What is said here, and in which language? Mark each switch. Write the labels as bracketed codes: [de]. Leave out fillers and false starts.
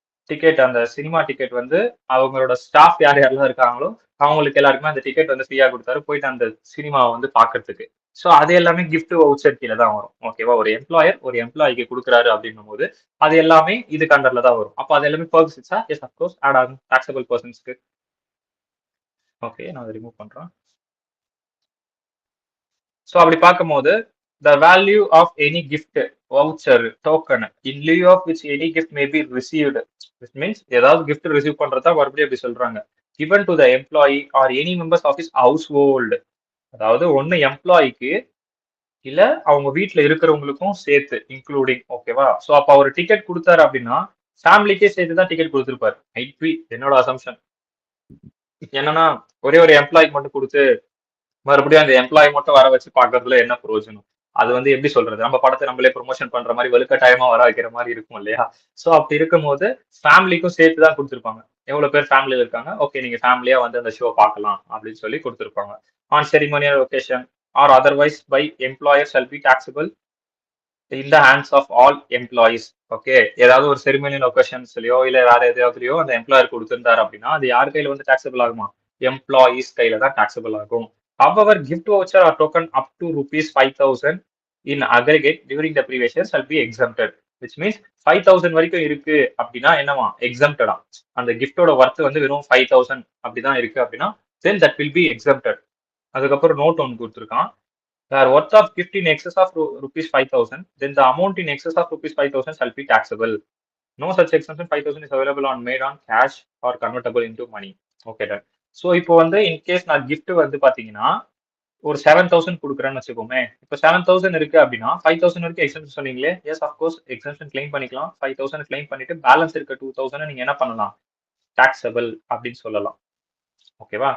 [ta] Ticket, அந்த cinema ticket வந்து அவங்களோட ஸ்டாஃப் யார் யாரெல்லாம் இருக்காங்களோ அவங்களுக்கு எல்லாருக்குமே அந்த டிக்கெட் வந்து ஃப்ரீயா கொடுத்தாரு, போயிட்டு அந்த சினிமாவை வந்து பாக்குறதுக்கு. ஸோ அது எல்லாமே கிஃப்ட் வவுச்சர் கீழே தான் வரும். ஓகேவா? ஒரு எம்ப்ளாயர் ஒரு எம்ப்ளாய்க்கு கொடுக்குறாரு அப்படின்னும் போது அது எல்லாமே இதுக்கு அண்டர்ல தான் வரும். அப்போ அது எல்லாமே பர்சன்ஸா? எஸ் அப்கோர்ஸ் ஆட் ஆகும் டாக்ஸபிள் பர்சன்ஸ்க்கு. ஓகே, நான் அதை ரிமூவ் பண்றேன். [en] so அப்படி பார்க்கும்போது the value of any gift voucher token in lieu of which any gift may be received, which means [ta] ஏதாவது gift ரிசீவ் பண்றதா மறுபடியும் அப்படி சொல்றாங்க, [en] given to the employee or any members of his household. [ta] அதாவது ஒன்னு எம்ப்ளாய்க்கு இல்ல அவங்க வீட்டுல இருக்கிறவங்களுக்கும் சேர்த்து இன்க்ளூடிங். ஓகேவா? சோ அப்ப அவர் டிக்கெட் கொடுத்தாரு அப்படின்னா ஃபேமிலிக்கே சேர்த்து தான் டிக்கெட் கொடுத்துருப்பாரு. ஐபி என்னோட அசம்ஷன் என்னன்னா, ஒரே ஒரு எம்ப்ளாய்க்கு மட்டும் கொடுத்து மறுபடியும் அந்த எம்ப்ளாயி மட்டும் வர வச்சு பாக்குறதுல என்ன பிரயோஜனம்? அது வந்து எப்படி சொல்றது, நம்ம படத்தை நம்மளே ப்ரொமோஷன் பண்ற மாதிரி வலுக்கட்டாயமா வர வைக்கிற மாதிரி இருக்கும் இல்லையா? சோ அப்படி இருக்கும் போது ஃபேமிலிக்கும் சேர்த்து தான் கொடுத்துருப்பாங்க. எவ்வளவு பேர் ஃபேமிலியில இருக்காங்க, ஓகே நீங்க ஃபேமிலியா வந்து அந்த ஷோ பார்க்கலாம் அப்படின்னு சொல்லி கொடுத்துருப்பாங்க. [en] On ceremonial occasion or otherwise by employer shall be taxable in the hands of all employees. [ta] Okay, ஏதாவது ஒரு செரிமோனியல் ஒகேஷன்ஸ்லயோ இல்ல வேற எதையாவதுலயோ அந்த எம்ப்ளாயர் கொடுத்திருந்தாரு அப்படின்னா அது யார் கையில வந்து டாக்ஸபிள் ஆகுமா? எம்ப்ளாயிஸ் கையில தான் டாக்ஸபிள் ஆகும். [en] However, gift voucher or token up to rupees 5,000 in aggregate during the previous year shall be exempted. Which means [ta] 5,000 வரைக்கும் இருக்கு அப்படின்னா என்னவா? exempted. அந்த கிஃப்டோட ஒர்த் வந்து வெறும் 5,000 அப்படிதான் இருக்கு அப்படின்னா [en] then that will be exempted. [ta] அதுக்கப்புறம் நோட் ஒன்று கொடுத்துருக்கான். [en] where worth of gift in excess of rupees 5,000, then the amount in excess of rupees 5,000 shall be taxable. No such exemption 5,000 is available on made on cash or convertible into money. Okay, done. [ta] So இப்போ வந்து in case நான் gift வந்து பாத்தீங்கன்னா ஒரு 7,000 கொடுக்குறேன்னு வச்சுக்கோமே. இப்போ 7,000 இருக்கு அப்படின்னா 5,000 வரைக்கும் எக்ஸம்ஷன் சொன்னீங்களே. எஸ் அஃப்கோர்ஸ் எக்ஸம்ஷன் கிளைம் பண்ணிக்கலாம். 5,000 கிளைம் பண்ணிட்டு பேலன்ஸ் இருக்க 2,000 நீங்க என்ன பண்ணலாம்? டாக்ஸபிள் அப்படின்னு சொல்லலாம். ஓகேவா?